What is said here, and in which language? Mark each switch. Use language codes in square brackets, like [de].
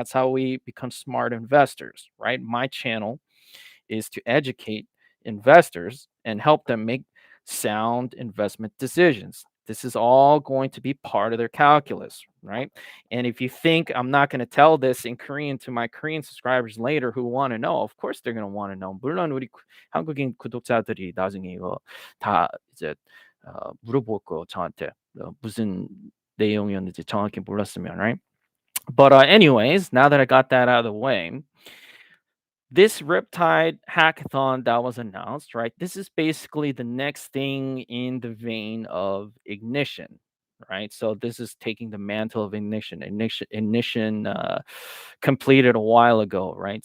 [en] That's how we become smart investors, right? My channel is to educate investors and help them make sound investment decisions. This is all going to be part of their calculus, right? And if you think I'm not going to tell this in Korean to my Korean subscribers later who want to know, of course they're going to want to know. [ko] 물론 우리 한국인 구독자들이 나중에 이거 다 이제 물어볼 거 저한테 무슨 내용이었는지 정확히 몰랐으면, right? [en] But anyways, now that I got that out of the way, this Riptide hackathon that was announced, right? This is basically the next thing in the vein of Ignition, right? So this is taking the mantle of Ignition. Ignition completed a while ago, right?